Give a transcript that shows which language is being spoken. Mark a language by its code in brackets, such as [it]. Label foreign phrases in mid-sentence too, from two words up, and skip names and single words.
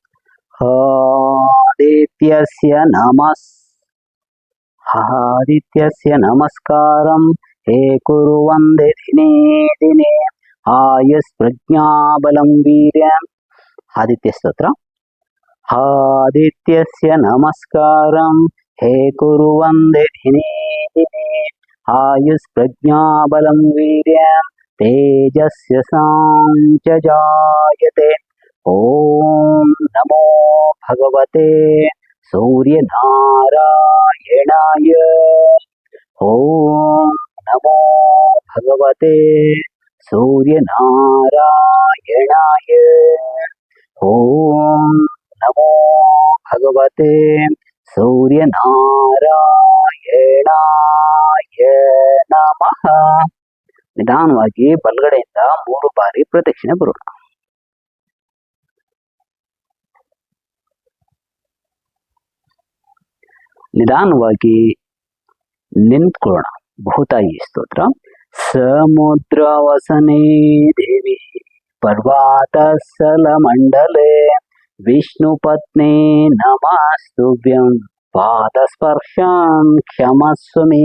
[sa] ಆದಿತ್ಯಸ್ಯ ನಮಸ್ಕಾರಂ ಹೇ ಕುರು ವಂದೇ ದಿನೇ ದಿನೇ ಆಯುಸ್ ಪ್ರಜ್ಞಾಬಲಂ ವೀರ್ಯಂ. ಆದಿತ್ಯ ಸ್ತೋತ್ರ. ಆದಿತ್ಯಸ್ಯ ನಮಸ್ಕಾರಂ ಹೇ ಕುರು ವಂದೇ ದಿನೇ ದಿನೇ ಆಯುಸ್ ಪ್ರಜ್ಞಾಬಲಂ ವೀರ್ಯಂ ತೇಜಸ್ಯ ಸಾಂಚ ಜಾಯತೆ. ಓಂ ನಮೋ ಭಗವತೆ ಸೂರ್ಯನಾರಾಯಣಾಯ. ಓಂ ನಮೋ ಭಗವತೆ ಸೂರ್ಯನಾರಾಯಣಾಯ. ಓಂ ನಮೋ ಭಗವತೆ ಸೂರ್ಯನಾರಾಯಣಾಯ ನಮಃ. [kn] ನಿಧಾನವಾಗಿ ಬಲಗಡೆಯಿಂದ 3 ಬಾರಿ ಪ್ರದಕ್ಷಿಣೆ ಬರೋಣ. ನಿಧಾನವಾಗಿ ನಿಂತ್ಕೊಳ್ಳೋಣ. ಭೂತಾಯಿ ಸ್ತೋತ್ರ. [sa] ಸಮುದ್ರವಸನೆ ದೇವಿ ಪರ್ವತಸ್ಥಲ ಮಂಡಲೆ ವಿಷ್ಣು ಪತ್ನಿ ನಮಸ್ತುಭ್ಯಂ ಪಾದಸ್ಪರ್ಶಂ ಕ್ಷಮಸ್ವ ಮೇ.